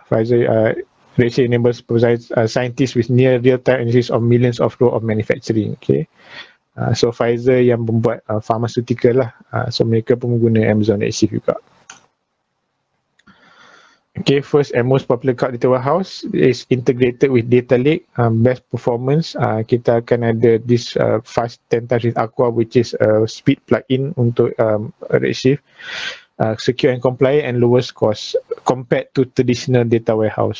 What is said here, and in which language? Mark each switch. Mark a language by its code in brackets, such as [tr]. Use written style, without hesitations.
[en] Pfizer Redshift enables scientists with near real-time analysis of millions of rows of manufacturing. Okay. [ms] So Pfizer yang membuat pharmaceutical lah. So mereka pun menggunakan Amazon Redshift juga. [en] Okay, first and most popular cloud data warehouse is integrated with data lake, best performance. [ms] Kita akan ada [en] this fast 10 times with Aqua, which is a speed plugin untuk Redshift, secure and compliant and lowest cost compared to traditional data warehouse.